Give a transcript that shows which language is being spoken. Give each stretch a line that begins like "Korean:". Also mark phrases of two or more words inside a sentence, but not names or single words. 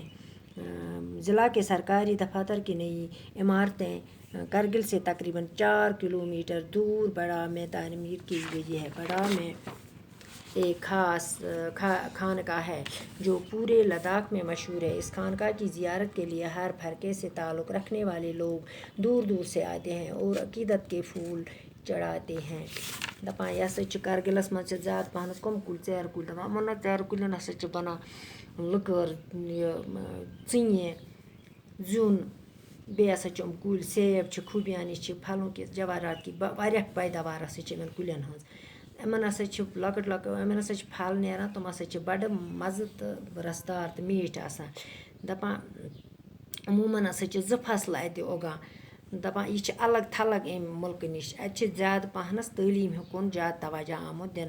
Urdu: ضلع کے سرکاری دفاتر کی نئی عمارتیں کرگل سے تقریباً 4 کلومیٹر دور بڑا میں تعمیر کی گئی ہے. بڑا میں ایک خاص خانقاہ ہے جو پورے لداخ میں مشہور ہے. اس خانقاہ کی زیارت کے لیے ہر فرقے سے تعلق رکھنے والے لوگ دور دور سے آتے ہیں اور عقیدت کے پھول چڑھاتے ہیں.
Kashmiri: دپان یہ ہسا کرگلس مز زیادہ پہنس کم کل ژیرٕ کُلۍ دپان یِمن ژیرٕ کُلٮ۪ن ہسا چھِ بنان لٔکٕر، ژِنہِ، زیُن، بیٚیہِ ہسا چھِ یِم کُلۍ سیب چھِ، خوبیانی چھِ،
Urdu: پھلوں کی جوارات کی
Kashmiri: واریاہ پیداوار ہسا چھِ یِمن کُلٮ۪ن ہٕنٛز. یِمن ہسا چھِ لۄکٕٹۍ یِمن ہسا چھِ پھل نیران، تِم ہسا چھِ بڑٕ مزٕ تہٕ رسدار تہٕ میٖٹھۍ آسان. دپان عموٗماً ہسا چھِ 2 فصل اَتہِ اُگان. دپان یہِ چھِ الگ تھلگ امہِ مُلکہٕ نِش. اَتہِ چھِ زیادٕ پہنس تعلیٖم کُن زیادٕ توجہ آمُت دِنہٕ.